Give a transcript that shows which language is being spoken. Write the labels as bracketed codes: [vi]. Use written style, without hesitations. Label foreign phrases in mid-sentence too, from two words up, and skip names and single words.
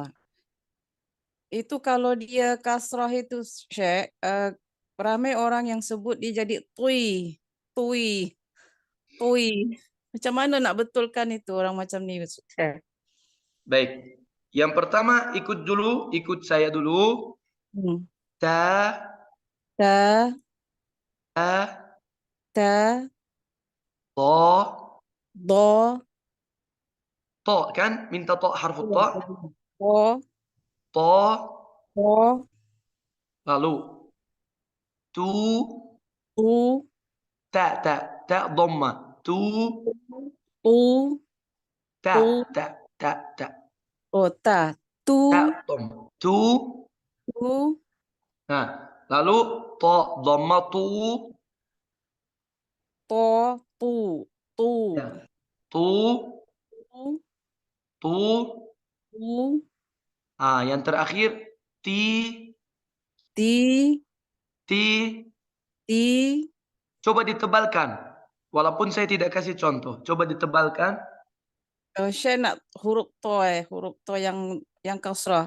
[ms] Itu kalau dia kasroh itu Syekh, ramai orang yang sebut dia jadi tui. Tui. Tui. Macam mana nak betulkan itu orang macam ni Syekh? Baik. Yang pertama ikut dulu, ikut saya dulu. Ta, Ta, ta, ta, to, do, to kan? Minta to harfu to. to, To, to, lalu tu, tu, ta, ta. ta dhamma. Tu, Tu, ta, tu, ta, ta, ta. oh ta, tu, Ta dom. Tu. tu, Nah, lalu to dhamma tu. to, tu, tu, Ya. Tu, tu, tu. tu, Ah, yang terakhir ti, ti, ti. ti. Coba ditebalkan. Walaupun saya tidak kasih contoh, coba ditebalkan. Saya nak huruf to yang kasrah.